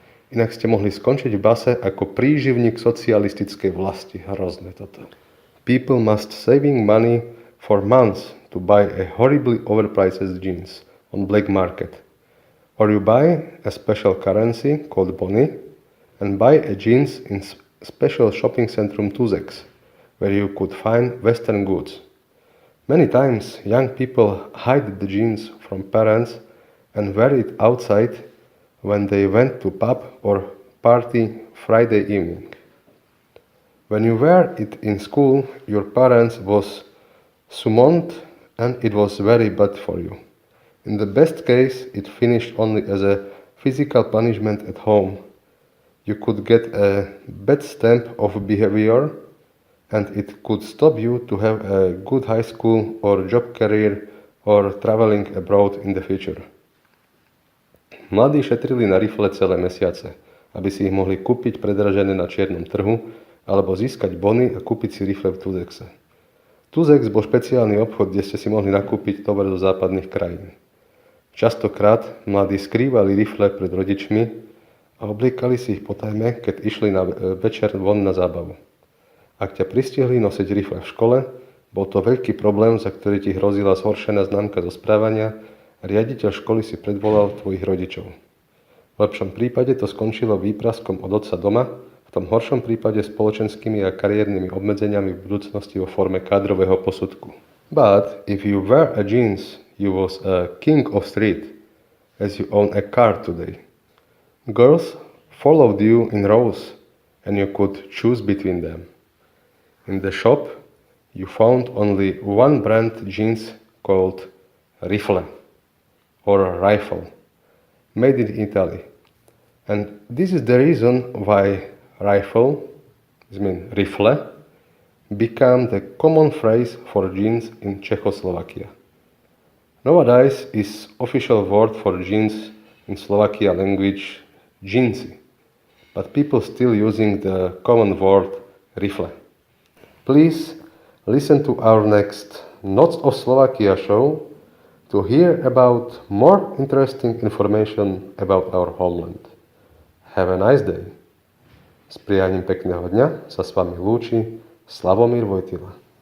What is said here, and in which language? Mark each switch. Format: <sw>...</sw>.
<sk>Inak ste mohli skončiť v base ako príživník socialistickej vlasti. Hrozné toto.</sk> <en>People must saving money for months to buy a horribly overpriced jeans on black market. Or you buy a special currency called bony and buy a jeans in special shopping centrum Tuzex, where you could find Western goods. Many times young people hide the jeans from parents and wear it outside when they went to pub or party Friday evening. When you wear it in school, your parents was summoned and it was very bad for you. In the best case, it finished only as a physical punishment at home. You could get a bad stamp of behavior and it could stop you to have a good high school or job career or traveling abroad in the future.</en> <sk>Mladí šetrili na rifle celé mesiace, aby si ich mohli kúpiť predražené na čiernom trhu alebo získať bony a kúpiť si rifle v Tuzexe. Tuzex bol špeciálny obchod, kde ste si mohli nakúpiť tovar zo západných krajín. Častokrát mladí skrývali rifle pred rodičmi a obliekali si ich potajme, keď išli na večer von na zábavu. Ak ťa pristihli nosiť rifle v škole, bol to veľký problém, za ktorý ti hrozila zhoršená známka zo správania. Riaditeľ školy si predvolal tvojich rodičov. V lepšom prípade to skončilo výpraskom od otca doma, v tom horšom prípade spoločenskými a kariérnymi obmedzeniami v budúcnosti vo forme kádrového posudku.</sk> <en>But if you wear a jeans, you was a king of street, as you own a car today. Girls followed you in rows, and you could choose between them. In the shop, you found only one brand jeans called Rifle. Or a rifle, made in Italy. And this is the reason why rifle, rifle, became the common phrase for jeans in Czechoslovakia. Nowadays is official word for jeans in Slovakia language jeansy, but people still using the common word rifle. Please listen to our next Noc of Slovakia show to hear about more interesting information about our homeland. Have a nice day.</en> <sk>S prianím pekného dňa sa s vami lúči Slavomír Vojtila.</sk>